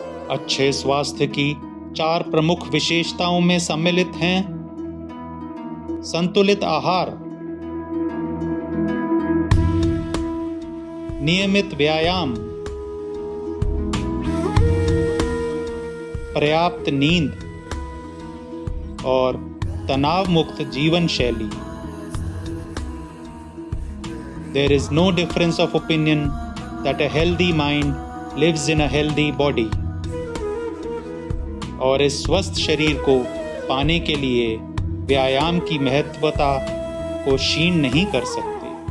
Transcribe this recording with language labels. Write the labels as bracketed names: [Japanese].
[Hindi] अच्छे स्वास्थ्य की 4 प्रमुख विशेषताओं में सम्मिलित हैं: संतुलित आहार, नियमित व्यायाम, पर्याप्त नींद और तनाव मुक्त जीवन शैली। [English] There is no difference of opinion that a healthy mind lives in a healthy body. [Hindi] और इस स्वस्थ शरीर को पाने के लिए व्यायाम की महत्वता को क्षीण नहीं कर सकते।